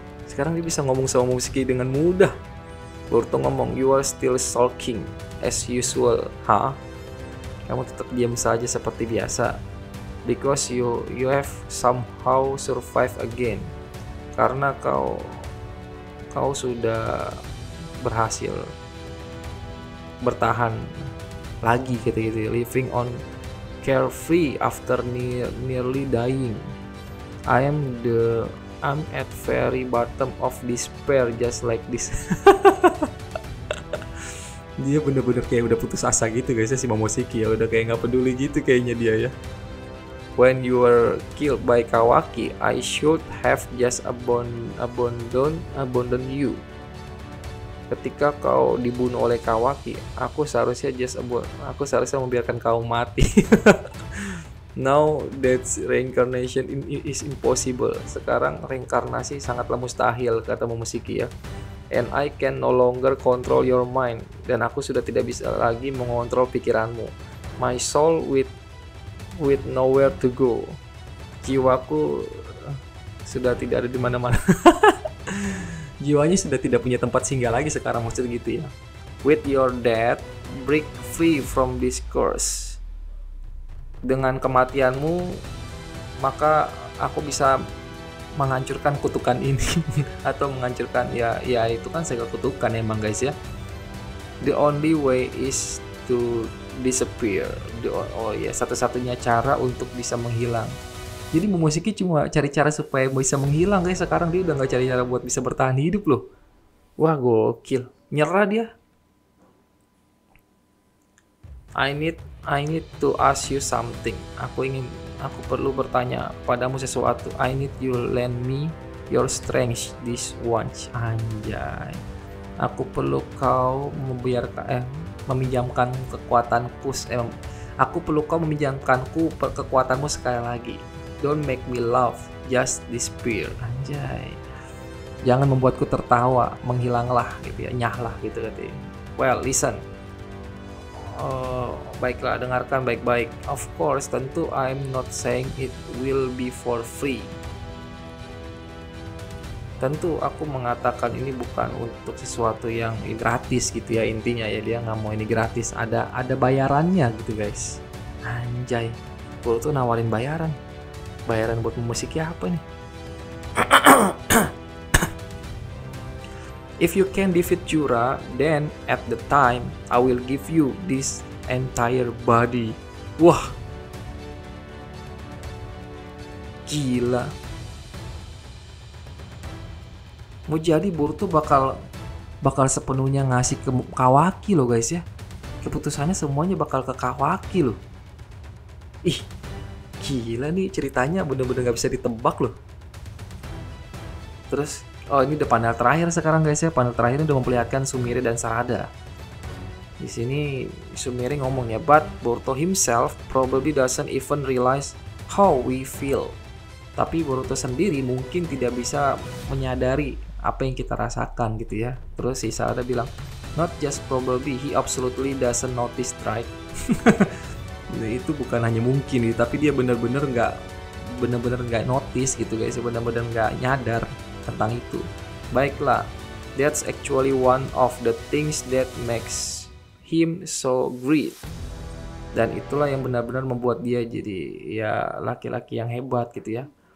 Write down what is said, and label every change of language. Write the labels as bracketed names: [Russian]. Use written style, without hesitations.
[Indonesian] Sekarang dia bisa ngomong sama Momoshiki dengan mudah. [English] Boruto ngomong, you are still sulking as usual. Hah? [Indonesian] Kamu tetap diam saja seperti biasa. [English] Because you have somehow survived again. [Indonesian] Karena kau sudah berhasil bertahan lagi gitu, [English] living on carefree after nearly dying. I'm at very bottom of despair just like this. [Indonesian] Dia bener-bener kayak udah putus asa gitu guys ya, si Momoshiki ya, udah kayak nggak peduli gitu kayaknya dia ya. [English] When you were killed by Kawaki, I should have just abandoned you. [Indonesian] Ketika kau dibunuh oleh Kawaki, aku seharusnya membiarkan kau mati. [English] Now that's reincarnation is impossible. [Indonesian] Sekarang reinkarnasi sangatlah mustahil, kata Momoshiki ya. [English] And I can no longer control your mind. [Indonesian] Dan aku sudah tidak bisa lagi mengontrol pikiranmu. [English] My soul with nowhere to go. [Indonesian] Jiwaku sudah tidak ada di mana-mana. Jiwanya sudah tidak punya tempat singgah lagi sekarang, maksud gitu ya. [English] With your death, break free from this curse. [Indonesian] Dengan kematianmu, maka aku bisa menghancurkan kutukan ini. Atau menghancurkan, ya itu kan segala kutukan emang guys ya. [English] The only way is to disappear. [Indonesian] Oh ya, satu-satunya cara untuk bisa menghilang. Jadi Momoshiki cuma cari cara supaya bisa menghilang guys. Sekarang dia udah nggak cari cara buat bisa bertahan hidup loh. Wah, gokil. Nyerah dia. [English] I need to ask you something. [Indonesian] Aku perlu bertanya padamu sesuatu. [English] I need you lend me your strength this once. [Indonesian] Anjay. Aku perlu kau meminjamkan kekuatanku. Aku perlu kau meminjamkanku kekuatanmu sekali lagi. [English] Don't make me laugh, just despair. [Indonesian] Anjay. Jangan membuatku tertawa, menghilanglah gitu ya, nyahlah gitu katanya. [English] Well, listen. [Indonesian] Oh, baiklah, dengarkan baik-baik. [English] Of course, tentu I'm not saying it will be for free. [Indonesian] Tentu aku mengatakan ini bukan untuk sesuatu yang gratis gitu ya, intinya ya, dia nggak mau ini gratis, ada bayarannya gitu guys. Anjay, Boruto tuh nawarin bayaran buat Momoshiki apa nih? [English] If you can defeat Jura, then at the time I will give you this entire body. [Indonesian] Wah, gila. Mau jadi Boruto bakal sepenuhnya ngasih ke Kawaki loh guys ya. Keputusannya semuanya bakal ke Kawaki loh. Ih, gila nih ceritanya, bener-bener gak bisa ditebak loh. Terus, oh ini udah panel terakhir sekarang guys ya. Panel terakhir udah memperlihatkan Sumire dan Sarada. Di sini Sumire ngomong ya, [English] but Boruto himself probably doesn't even realize how we feel. [Indonesian] Tapi Boruto sendiri mungkin tidak bisa menyadari apa yang kita rasakan gitu ya. Terus si Sarada bilang, [English] not just probably, he absolutely doesn't notice, right? [Indonesian] Itu bukan hanya mungkin, tapi dia benar-benar nggak notice gitu guys, benar-benar nggak nyadar tentang itu. [English] Baiklah, that's actually one of the things that makes him so great. [Indonesian] Dan itulah yang benar-benar membuat dia jadi ya laki-laki yang hebat gitu ya.